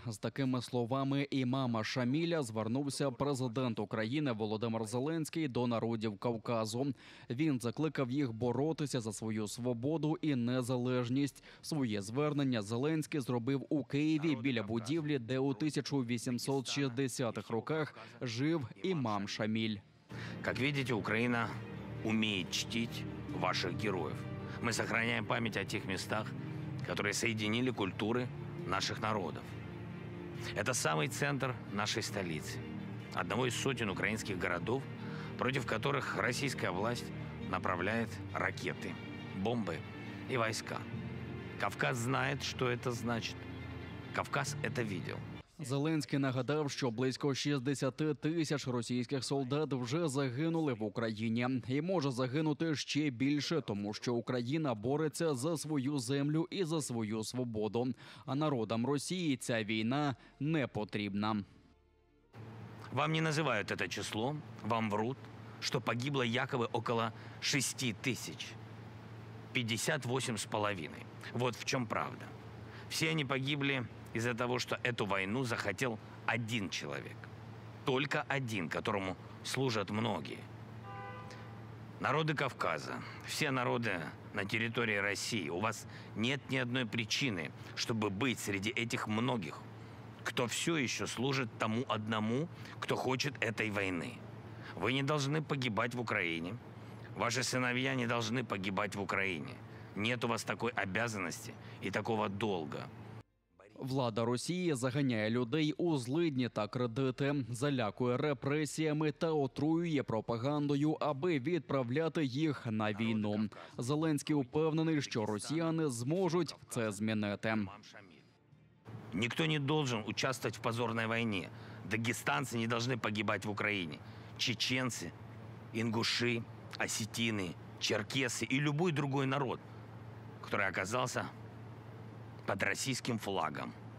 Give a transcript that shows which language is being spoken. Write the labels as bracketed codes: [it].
[uk] З такими словами імама Шаміля звернувся президент України Володимир Зеленський до народів Кавказу. Він закликав їх боротися за свою свободу і незалежність. Своє звернення Зеленський зробив у Києві біля будівлі, де у 1860-х роках жив імам Шаміль. [ru] Как видите, Украина умеет чтить ваших героев. Мы сохраняем память о тех местах, которые соединили культуры наших народов. Это самый центр нашей столицы, одного из сотен украинских городов, против которых российская власть направляет ракеты, бомбы и войска. Кавказ знает, что это значит. Кавказ это видел. [uk] Зеленський нагадав, що близько 60 тисяч російських солдат вже загинули в Україні. І може загинути ще більше, тому що Україна бореться за свою землю і за свою свободу. А народам Росії ця війна не потрібна. [ru] Вам не называют это число, вам врут, что погибло якобы около 6 тысяч. 58,5. Вот в чем правда. Все они погибли из-за того, что эту войну захотел один человек. Только один, которому служат многие. Народы Кавказа, все народы на территории России, у вас нет ни одной причины, чтобы быть среди этих многих, кто все еще служит тому одному, кто хочет этой войны. Вы не должны погибать в Украине. Ваши сыновья не должны погибать в Украине. Нет у вас такой обязанности и такого долга. [uk] Влада Росії заганяє людей у злидні та кредити, залякує репресіями та отруює пропагандою, аби відправляти їх на війну. Зеленський упевнений, що росіяни зможуть це змінити. [ru] Никто не должен участвовать в позорной войне. Дагестанцы не должны погибать в Украине. Чеченцы, ингуши, осетины, черкесы и любой другой народ, который оказался под российским флагом.